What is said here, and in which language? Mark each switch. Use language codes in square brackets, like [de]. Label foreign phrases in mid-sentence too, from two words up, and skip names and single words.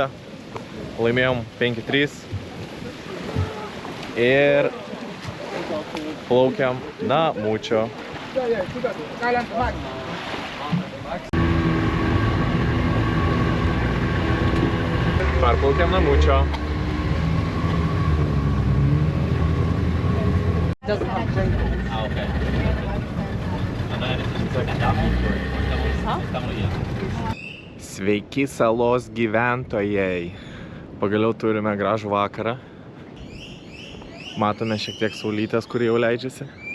[lt] Laimėjom 5-3. Ir plaukiam namučio. Parplaukiam namučio. [en] Doesn't have drink. Ah, okay. [lt] Sveiki salos gyventojai. Pagaliau turime gražų vakarą. Matome šiek tiek saulytės, kur jau leidžiasi.